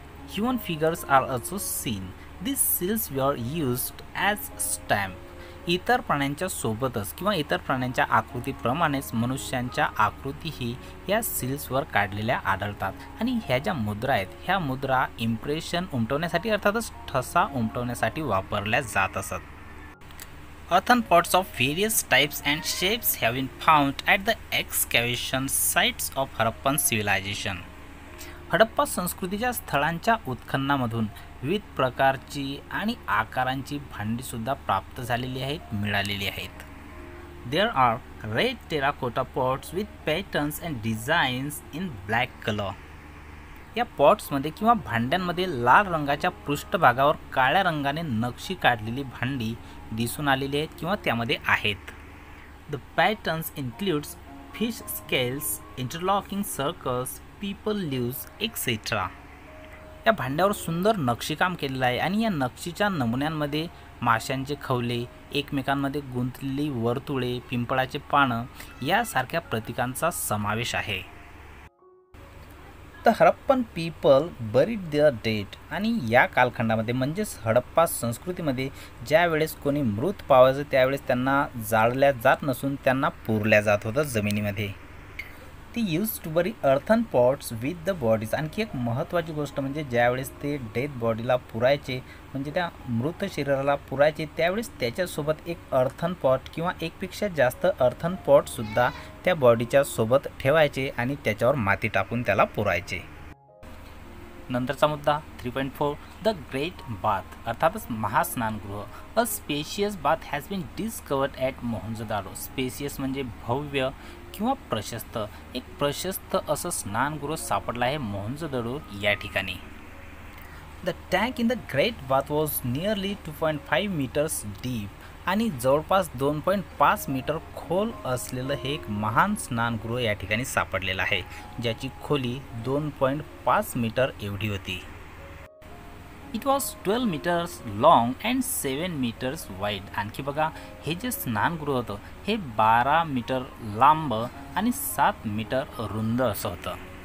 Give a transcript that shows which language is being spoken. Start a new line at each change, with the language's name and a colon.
English: Human figures are also seen. This seals were used as stamp.
Marathi: इतर प्राण्यांच्या सोबतच किंवा इतर प्राण्यांच्या आकृतीप्रमाणेच मनुष्यांच्या आकृतीही या सील्सवर काढलेल्या आढळतात. आणि ह्या ज्या मुद्रा आहेत ह्या मुद्रा इम्प्रेशन उमटवण्यासाठी अर्थातच ठसा उमटवण्यासाठी वापरल्या जात असत.
English: Earthen pots of various types and shapes have been found at the excavation sites of Harappan civilization.
Marathi: Harappa संस्कृतीच्या स्थळांच्या उत्खननामधून विविध प्रकारची आणि आकारांची भांडीसुद्धा प्राप्त झालेली आहेत, मिळालेली आहेत.
English: There are red terracotta pots with patterns and designs in black color.
Marathi: या पॉट्समध्ये किंवा भांड्यांमध्ये लाल रंगाच्या पृष्ठभागावर काळ्या रंगाने नक्षी काढलेली भांडी दिसून आलेली आहेत किंवा त्यामध्ये आहेत.
English: The patterns includes fish scales, interlocking circles, people leaves, etc.
Marathi: या भांड्यावर सुंदर नक्षीकाम केलेलं आहे आणि या नक्षीच्या नमुन्यांमध्ये माशांचे खवले, एकमेकांमध्ये गुंतलेली वर्तुळे, पिंपळाचे पानं यासारख्या प्रतीकांचा समावेश आहे.
English: The Harappan people buried their dead.
Marathi: आणि या कालखंडामध्ये म्हणजेच हडप्पा संस्कृतीमध्ये ज्या वेळेस कोणी मृत पावायचं त्यावेळेस त्यांना जाळल्या जात नसून त्यांना पुरल्या जात होतं जमिनीमध्ये.
English: ती use to bury earthen pots with the bodies.
Marathi: आणखी एक महत्त्वाची गोष्ट म्हणजे ज्यावेळेस ते डेथ बॉडीला पुरायचे म्हणजे त्या मृत शरीराला पुरायचे त्यावेळेस त्याच्यासोबत एक अर्थन पॉट किंवा एकपेक्षा जास्त अर्थन पॉटसुद्धा त्या बॉडीच्या सोबत ठेवायचे आणि त्याच्यावर माती टाकून त्याला पुरायचे. नंतरचा मुद्दा 3.4
English: the great bath
Marathi: अर्थातच महास्नानगृह.
English: A spacious bath has been discovered at Mohenjodaro.
Marathi: Spacious म्हणजे भव्य किंवा प्रशस्त. एक प्रशस्त असं स्नानगृह सापडलं आहे मोहनजोदडो या ठिकाणी.
English: The tank in the great bath was nearly 2.5 metres deep.
Marathi: आणि जवळपास 2.5 मीटर खोल असलेलं हे एक महान स्नानगृह या ठिकाणी सापडलेलं आहे ज्याची खोली 2.5 मीटर एवढी होती.
English: It was 12 metres long and 7 metres wide.
Marathi: आणखी बघा, हे जे स्नानगृह होतं हे 12 मीटर लांब आणि 7 मीटर रुंद असं होतं.